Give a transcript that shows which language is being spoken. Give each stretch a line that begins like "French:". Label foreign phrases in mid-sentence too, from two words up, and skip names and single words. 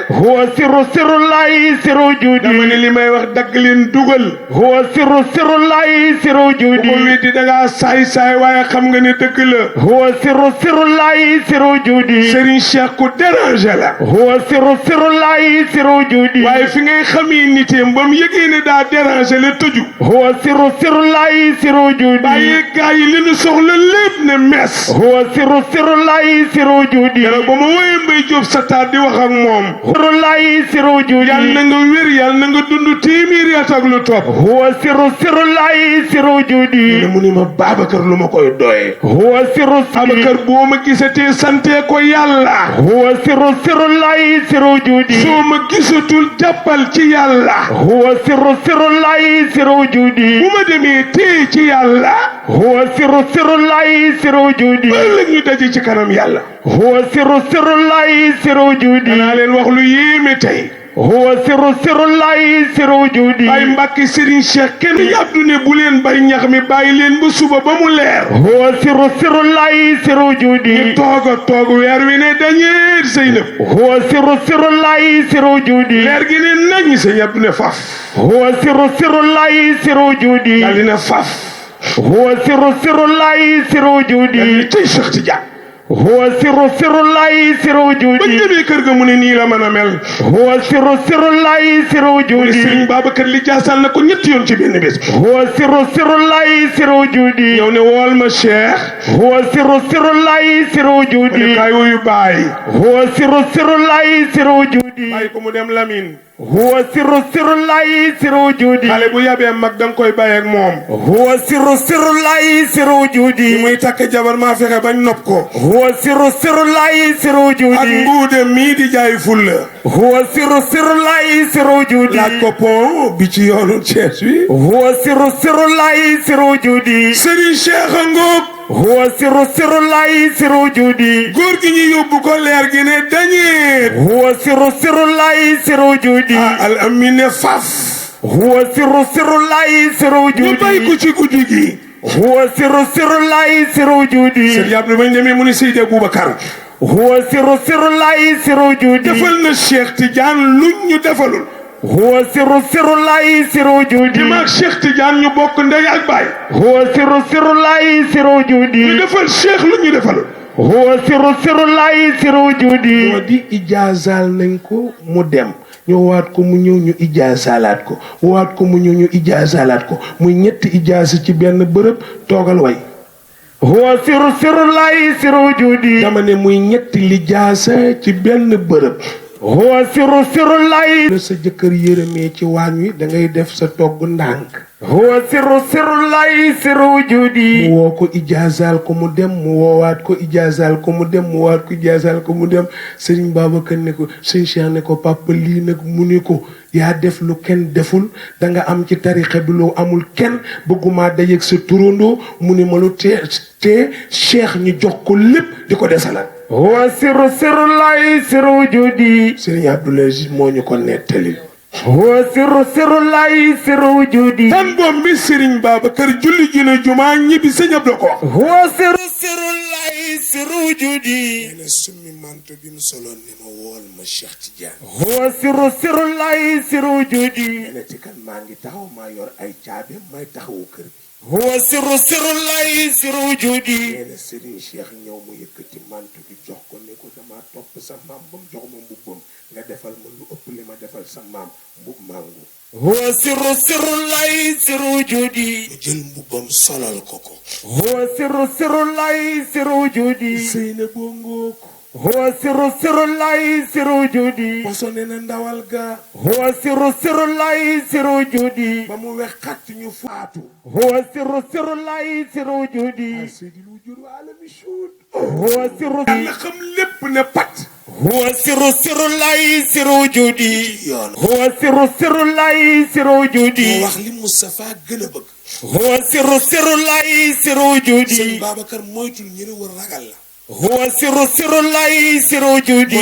Arabic: هو سر الله سر
Wolof: dama ne
Arabic: وجودي
Wolof: li may wax dagg leen dugal.
Arabic: هو سر الله سر
Wolof: bu ko
Arabic: وجودي
Wolof: weddi da ngaa saay waaye xam nga ne dëgg la.
Arabic: هو سر الله سر وجودي
Wolof: Serigne Cheikh ku dérangé la.
Arabic: هو سر الله سر وجودي
Wolof: waaye fi ngay xamee niteem ba mu yëgee ne daa dérangé la tëju.
Arabic: هو سر الله سر وجودي
Wolof: bàyyi gaa yi li nu soxla lépp ne mes.
Arabic: هو سر الله سر وجودي
Wolof: keroog ba ma wooyee Mbaye Diop sa taat di wax ak moom.
Arabic: سر الله سر وجودي
Wolof: yàlla na nga wér yàlla na nga dund téeméeri at ak lu topp.
Arabic: هو سر الله سر
Wolof: ne
Arabic: وجودي
Wolof: mu ni ma Babacar lu ma koy doyee.
Arabic: هو سر
Wolof: Babacar boo ma gisatee sante ko yàlla.
Arabic: هو سر الله سر وجودي
Wolof: soo ma gisatul jàppal ci yàlla.
Arabic: هو سر الله سر وجودي
Wolof: bu ma demee téye ci yàlla.
Arabic: هو سر الله سر وجودي
Wolof: ëllëg ñu daje ci kanam yàlla.
Arabic: هو سر الله سر وجودي
Wolof: danaa leen wax lu yéeme tey.
Arabic: هو سر الله سر وجودي
Wolof: Baye Mbacke Serigne Cheikh kenn yàbdu ne bu leen bay ñax mi bàyyi leen ba suba ba mu leer.
Arabic: هو سر الله سر وجودي
Wolof: toog weer wi ne dañeet Seynab.
Arabic: هو سر الله سر وجودي
Wolof: leer gi ne nañ sëñ Abdou ne faf.
Arabic: هو سر الله سر وجودي
Wolof: daal di ne faf.
Arabic: هو سر الله سر وجودي
Wolof: daal di tey Cheikh Tidiane.
Arabic: هو سر الله سر
Wolof: ba
Arabic: وجودي
Wolof: demee kër ga mu ne nii la mën a mel.
Arabic: هو سر الله سر
Wolof: mu ne
Arabic: وجودي
Wolof: Serigne Babacar li jaasal na ko ñetti yoon ci benn bés.
Arabic: هو سر الله سر وجودي
Wolof: ñëw ne wool ma Cheikh.
Arabic: هو سر الله سر
Wolof: mu ne
Arabic: وجودي
Wolof: kaay wuyu Baye.
Arabic: هو سر الله سر وجودي
Wolof: bàyyi ko mu dem Lamine.
Arabic: هو سر الله سر وجودي
Wolof: xale bu yabee mag danga koy bàyyi ak moom.
Arabic: هو سر الله سر
Wolof: bi
Arabic: وجودي
Wolof: muy takk jabar maa fexe bañ nopp ko.
Arabic: هو سر الله سر
Wolof: ak
Arabic: وجودي
Wolof: mbuude mii di jaay fulla.
Arabic: هو سر الله سر وجودي
Wolof: laaj ko pont bi ci yoonu Thiès wi.
Arabic: هو سر الله سر وجودي
Wolof: Serigne Cheikh a ngoog.
Arabic: هو سر الله سر وجودي
Wolof: góor gi ñu yóbbu ko leer gi ne dañeet.
Arabic: هو سر الله سر وجودي
Wolof: al amin ne faf.
Arabic: هو سر الله سر
Wolof: ñu bay ko
Arabic: وجودي
Wolof: ci guddi gi.
Arabic: هو سر الله سر وجودي
Wolof: Serigne Abdou bañ demee mu ne Seydi Aboubacar.
Arabic: هو سر الله سر وجودي
Wolof: defal na Cheikh Tidiane luñ ñu defalul.
Arabic: هو سر الله سر
Wolof: te
Arabic: وجودي
Wolof: maag Cheikh Tidiane ñu bokk ndey ak baay.
Arabic: هو سر الله سر
Wolof: ñu
Arabic: وجودي
Wolof: defal Cheikh lu ñu defalul.
Arabic: هو سر الله سر
Wolof: moo
Arabic: وجودي
Wolof: di ijaazaal nañ ko mu dem ñu waat ko mu ñëw ñu ijaazaalaat ko waat ko mu ñëw ñu ijaazaalaat ko muy ñetti ijaasa ci benn bërëb toogal way.
Arabic: هو سر الله سر وجودي
Wolof: dama ne muy ñetti lijaasa ci benn bërëb.
Arabic: هو سر الله
Wolof: la sa jëkkër yërëmee ci waañ wi da ngay def sa togg ndànk.
Arabic: هو سر الله سر وجودي
Wolof: mu woo ko ijaazaal ko mu dem mu woowaat ko ijaazaal ko mu dem mu waat ko ijaazaal ko mu dem Serigne Babacar ne ko sëñ Cheikh ne ko papa lii nag mu ne ko yaa def lu kenn deful da nga am ci tarixa bi lu amul kenn bëgguma dajeeg sa turandoo mu ne ma lu te Cheikh ñu jox ko lépp di ko desalaat.
Arabic: هو سر الله سر وجودي
Wolof: Serigne Abdoul Aziz moo ñu ko nettali.
Arabic: هو سر الله سر وجودي
Wolof: tan boom bi Serigne Babacar julli ji na jumaa ñibbi sëñ Abdou ko wax.
Arabic: هو سر الله سر وجودي
Wolof: ne summi manto bi mu soloon ni ma wool ma Cheikh Tidiane.
Arabic: هو سر الله سر وجودي
Wolof: ne ci kan maa ngi taxaw maa yor ay caabi may taxawu kër gi.
Arabic: هو سر الله سر وجودي
Wolof: nee na Serigne Cheikh ñëw mu yëkkati manto bi jox ko ne ko dama topp sa maam ba mu jox ma mbubbam nga defal ma lu ëpp li ma defal sa maam mbub mangu.
Arabic: هو سر الله سر وجودي
Wolof: mu jël mbubbam solal ko ko.
Arabic: هو سر الله سر وجودي
Wolof: Seyna boo ngoo ko.
Arabic: هو سر الله سر وجودي
Wolof: posone na ndawal ga.
Arabic: هو سر الله سر وجودي
Wolof: ba mu wex xatt ñu faatu.
Arabic: هو سر الله سر وجودي
Wolof: Seydi lu jur alami suud.
Arabic: هو سر
Wolof: yàlla xam lépp ne pat.
Arabic: هو سر الله سر وجودي
Wolof: yoon.
Arabic: هو سر الله سر
Wolof: moo
Arabic: وجودي
Wolof: wax li Moustapha gën a bëgg.
Arabic: هو سر الله سر
Wolof: sëñ
Arabic: وجودي
Wolof: Babacar moytul ñu ne war ragal la.
Arabic: هو سر الله سر وجودي